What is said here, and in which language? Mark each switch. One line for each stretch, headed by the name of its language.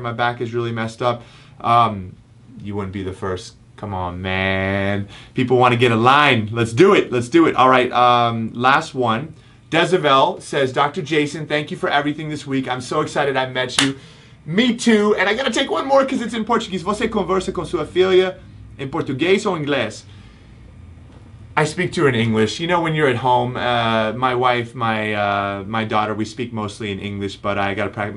English: My back is really messed up. You wouldn't be the first. Come on, man. People want to get a line. Let's do it. Let's do it. All right. Last one. Dezavel says, Dr. Jason, thank you for everything this week. I'm so excited I met you. Me too. And I got to take one more because it's in Portuguese.
Portuguese: Você conversa com sua filha em português ou inglês?
English: I speak to her in English. You know, when you're at home, my wife, my daughter, we speak mostly in English, but I got to practice.